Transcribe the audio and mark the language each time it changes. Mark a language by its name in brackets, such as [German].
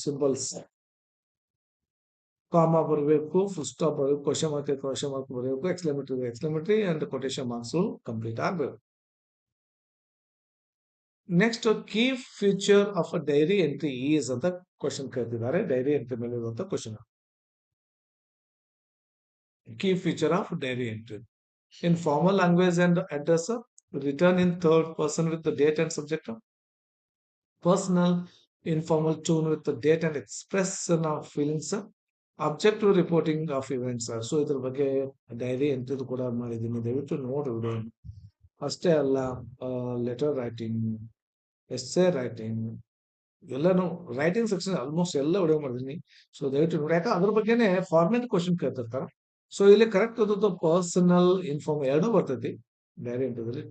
[Kannada] Symbols, comma ಬರಬೇಕು, full stop ಬರಬೇಕು, question mark ಬರಬೇಕು, exclamatory and quotation marks complete ಆಗಬೇಕು. Next, key future of a dairy entry is ಅಂತ question ಕೇಳ್ತಿದ್ದಾರೆ. Dairy entry ಮೇಲೆ ಇರುವಂತ question. [English] Key feature of diary entry. In formal language and address, written in third person with the date and subject. Personal, informal tone with the date and expression of feelings. Objective reporting of events. [Kannada] So ಇದ್ರ ಬಗ್ಗೆ dairy entry ಕೂಡ ಮಾಡಿದ್ದೀನಿ, ದಯವಿಟ್ಟು ನೋಡಿ video. ಅಷ್ಟೇ ಅಲ್ಲ, letter writing, essay writing, ಎಲ್ಲಾನು writing section almost ಎಲ್ಲ ವಿಡಿಯೋ ಮಾಡಿದೀನಿ. ಸೊ ದಯವಿಟ್ಟು ನೋಡಿ, ಯಾಕಂದ್ರೆ ಅದ್ರ ಬಗ್ಗೆನೇ ಫಾರ್ಮೆಟ್ ಕ್ವಶನ್ ಕೇಳ್ತಿರ್ತಾರೆ. ಸೊ ಇಲ್ಲಿ ಕರೆಕ್ಟ್ ಆದದ್ದು ಪರ್ಸನಲ್ ಇನ್ಫಾರ್ಮ್ ಎರಡೂ ಬರ್ತೈತಿ ಡೈರಿ ಎಂಟ್ರಿದಲ್ಲಿ.